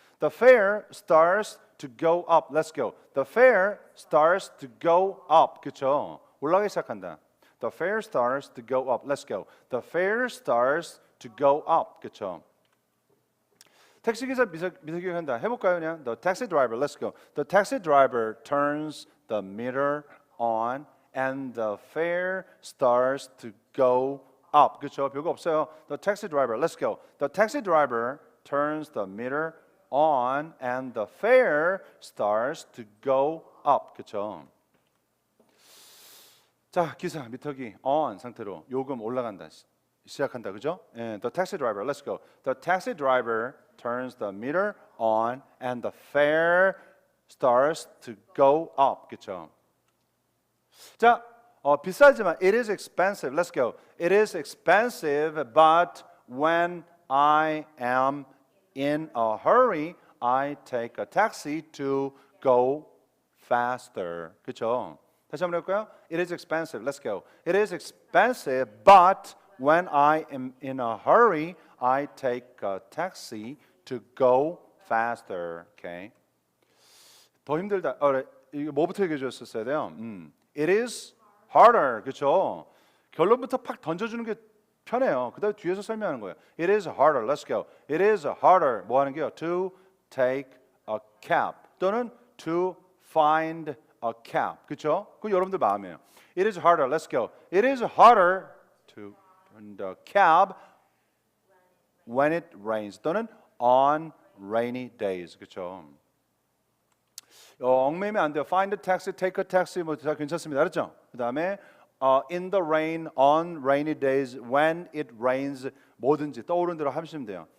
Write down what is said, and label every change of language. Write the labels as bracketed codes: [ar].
[en] The fare starts to go up. Let's go. The fare starts to go up. [ko] 그렇죠? 올라가기 시작한다. [en] The fare starts to go up. Let's go. The fare starts to go up. [ko] 그렇죠? 택시기사 미세기를 한다. 해볼까요? 그냥 [en] The taxi driver. Let's go. The taxi driver turns the meter on and the fare starts to go up. [ko] 그렇죠? 별거 없어요. [en] The taxi driver. Let's go. The taxi driver turns the meter on and the fare starts to go up. [ko] 그렇죠? 자, 기사 미터기 on 상태로 요금 올라간다. 시작한다. 그죠? [en] The taxi driver. Let's go. The taxi driver turns the meter on and the fare starts to go up. [ko] 그렇죠? 자, 비싸지만 [en] it is expensive. Let's go. It is expensive, but when I am in a hurry, I take a taxi to go faster. [ko] 그렇죠? 다시 한번 해볼까요? [en] It is expensive. Let's go. It is expensive, but when I am in a hurry, I take a taxi to go faster. Okay. [ko] 더 힘들다. 이거 뭐부터 얘기해 줬었어야 돼요? [en] It is harder. [ko] 그렇죠? 결론부터 팍 던져주는 게 편해요. 그다음에 뒤에서 설명하는 거예요. [en] It is harder. Let's go. It is harder. [ko] 뭐 하는 게요? [en] To take a cab [ko] 또는 [en] to find a cab. [ko] 그렇죠? 그건 여러분들 마음이에요. [en] It is harder. Let's go. It is harder to find a cab when it rains [ko] 또는 [en] on rainy days. [ko] 그렇죠? 얽매이면 안 돼요. [en] Find a taxi, take a taxi [ko] 뭐 다 괜찮습니다. 알았죠? 그다음에 [en] in the rain, on rainy days, when it rains [ko] 뭐든지 떠오르는 대로 하시면 돼요.